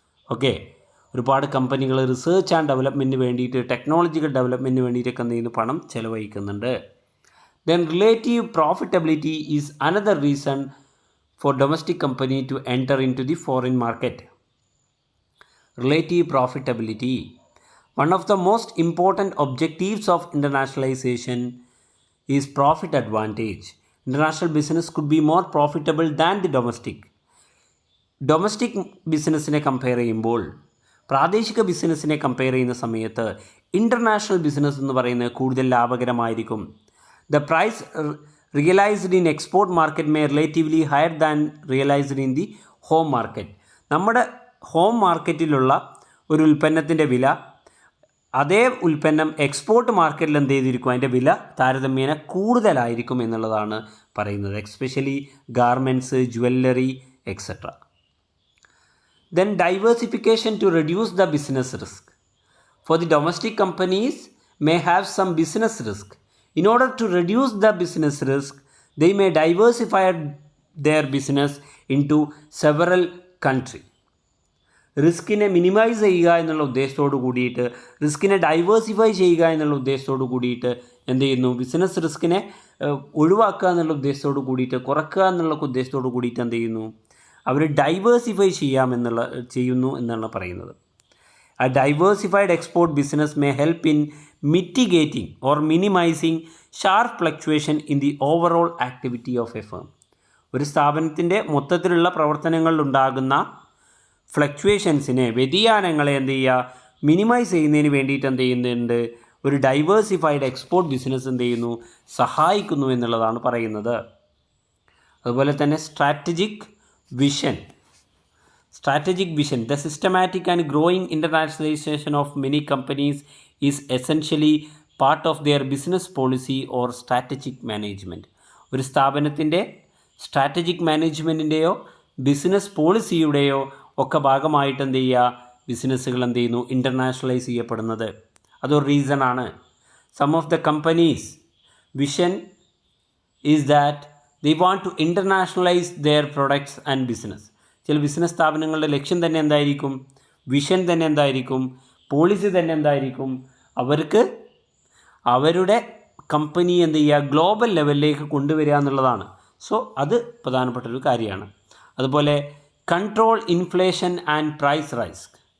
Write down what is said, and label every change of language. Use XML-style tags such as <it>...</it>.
<ml>Okay, ഒരുപാട് കമ്പനികൾ research and ഡെവലപ്മെൻറ്റിന് വേണ്ടിയിട്ട്, ടെക്നോളജിക്കൽ ഡെവലപ്മെൻറ്റിന് വേണ്ടിയിട്ടൊക്കെ എന്ത് ചെയ്യുന്നു? പണം ചെലവഴിക്കുന്നുണ്ട്.</ml> <en>Then relative profitability is another reason for domestic company to enter into the foreign market. Relative profitability. One of the most important objectives of internationalization is profit advantage. International business could be more profitable than the domestic.</en> <ml>Domestic ബിസിനസ്സിനെ compare ചെയ്യുമ്പോൾ പ്രാദേശിക ബിസിനസ്സിനെ compare ചെയ്യുന്ന സമയത്ത് international business എന്ന് പറയുന്നത് കൂടുതൽ ലാഭകരമായിരിക്കും.</ml> <en>The price realised in export market may relatively higher than realised in the home market.</en> <ml>നമ്മുടെ ഹോം മാർക്കറ്റിലുള്ള ഒരു ഉൽപ്പന്നത്തിൻ്റെ വില അതേ ഉൽപ്പന്നം എക്സ്പോർട്ട് മാർക്കറ്റിൽ എന്ത് ചെയ്തിരിക്കും, അതിൻ്റെ വില താരതമ്യേന കൂടുതലായിരിക്കും എന്നുള്ളതാണ് പറയുന്നത്.</ml> <en>Especially garments, jewellery etcetera. Then diversification to reduce the business risk. For the domestic companies may have some business risk. In order to reduce the business risk, they may diversify their business into several countries.</en> <ml>റിസ്കിനെ minimise ചെയ്യുക എന്നുള്ള ഉദ്ദേശത്തോട് കൂടിയിട്ട്, റിസ്കിനെ diversify ചെയ്യുക എന്നുള്ള ഉദ്ദേശത്തോട് കൂടിയിട്ട് എന്ത് ചെയ്യുന്നു, business റിസ്കിനെ ഒഴിവാക്കുക എന്നുള്ള ഉദ്ദേശത്തോട് കൂടിയിട്ട്, കുറക്കുക എന്നുള്ള ഉദ്ദേശത്തോട് കൂടിയിട്ട് എന്ത് ചെയ്യുന്നു, അവർ ഡൈവേഴ്സിഫൈ ചെയ്യുന്നു എന്നാണ് പറയുന്നത്.</ml> <en>A diversified export business may help in mitigating or minimizing sharp fluctuation in the overall activity of a firm.</en> <ml>ഒരു സ്ഥാപനത്തിൻ്റെ മൊത്തത്തിലുള്ള പ്രവർത്തനങ്ങളിലുണ്ടാകുന്ന ഫ്ലക്ച്വേഷൻസിനെ, വ്യതിയാനങ്ങളെ എന്ത് ചെയ്യുക, മിനിമൈസ് ചെയ്യുന്നതിന് വേണ്ടിയിട്ട് എന്ത് ചെയ്യുന്നുണ്ട്, ഒരു ഡൈവേഴ്സിഫൈഡ് എക്സ്പോർട്ട് ബിസിനസ് എന്ത് ചെയ്യുന്നു, സഹായിക്കുന്നു എന്നുള്ളതാണ് പറയുന്നത്. അതുപോലെ തന്നെ strategic vision.</ml> <en>The systematic and growing internationalization of many companies is essentially part of their business policy or strategic management.</en> <ml>ഒരു സ്ഥാപനത്തിൻ്റെ സ്ട്രാറ്റജിക് മാനേജ്മെൻറ്റിൻ്റെയോ ബിസിനസ് പോളിസിയുടെയോ ഒക്കെ ഭാഗമായിട്ട് എന്ത് ചെയ്യുക, ബിസിനസ്സുകൾ എന്ത് ചെയ്യുന്നു, ഇൻ്റർനാഷണലൈസ് ചെയ്യപ്പെടുന്നത്. അതൊരു റീസണാണ്.</ml> <en>Some of the companies vision is that they want to internationalize their products and business.</en> <ml>ചില ബിസിനസ് സ്ഥാപനങ്ങളുടെ ലക്ഷ്യം തന്നെ എന്തായിരിക്കും, വിഷൻ തന്നെ എന്തായിരിക്കും, പോളിസി തന്നെ എന്തായിരിക്കും, അവർക്ക് അവരുടെ കമ്പനി എന്ത് ചെയ്യുക, ഗ്ലോബൽ ലെവലിലേക്ക് കൊണ്ടുവരിക എന്നുള്ളതാണ്. സോ അത് പ്രധാനപ്പെട്ടൊരു കാര്യമാണ്. അതുപോലെ കൺട്രോൾ ഇൻഫ്ലേഷൻ ആൻഡ് പ്രൈസ് റൈസ്ക്.</ml>